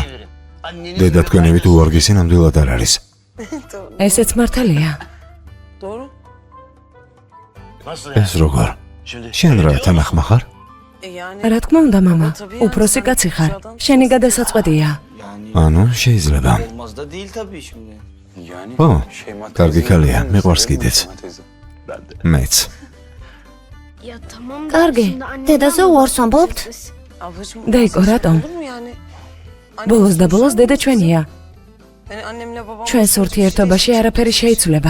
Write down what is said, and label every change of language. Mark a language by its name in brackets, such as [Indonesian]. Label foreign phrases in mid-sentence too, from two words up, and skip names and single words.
[Georgian] დედა თქვენივით უარგისი ნამდვილად არ არის. ესეც მართალია. ეს როგორ? შენ რა თანახმა ხარ? რა თქმა უნდა, მამა, უფროსი კაცი ხარ. შენი გადასაწყვეტია. ანუ შეიძლება. [Turkish] Olmaz da değil tabii şimdi. Yani [Georgian] ო, [Turkish] Şeyma [Georgian] კარგი ხალია, მიყვარს კიდეც. [Turkish] teyze. [Georgian] მეც. კარგი, დედაზე უარს ამბობთ? დაიკო, რატომ? ბოლოს და ბოლოს დედა ჩვენია. ჩვენს ურთიერთობაში არაფერი შეიცვლება.